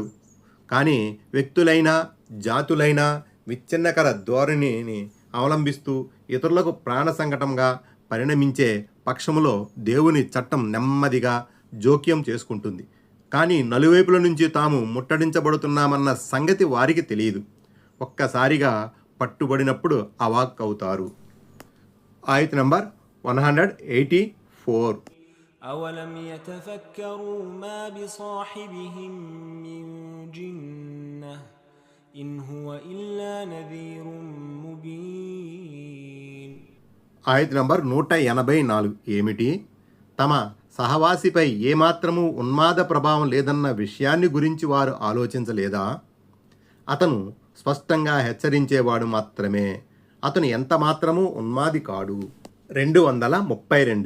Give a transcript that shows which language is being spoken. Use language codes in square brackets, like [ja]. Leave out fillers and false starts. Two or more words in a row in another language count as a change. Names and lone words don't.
[te] కానీ వ్యక్తులైనా జాతులైనా విచ్ఛిన్నకర ధోరణిని అవలంబిస్తూ ఇతరులకు ప్రాణ సంకటంగా పరిణమించే పక్షములో దేవుని చట్టం నెమ్మదిగా జోక్యం చేసుకుంటుంది. కానీ నలువైపుల నుంచి తాము ముట్టడించబడుతున్నామన్న సంగతి వారికి తెలియదు. ఒక్కసారిగా పట్టుబడినప్పుడు అవాక్ అవుతారు. ఆయత్ నంబర్ 184. [ar] أولم يتفكروا ما بصاحبهم من جنة إن هو إلا نذير مبين. [te] ఆయత్ నంబర్ 184 ఏమిటి? తమ సహవాసిపై ఏమాత్రమూ ఉన్మాద ప్రభావం లేదన్న విషయాన్ని గురించి వారు ఆలోచించలేదా? అతను స్పష్టంగా హెచ్చరించేవాడు మాత్రమే. అతను ఎంత మాత్రమూ ఉన్మాది కాడు. 232.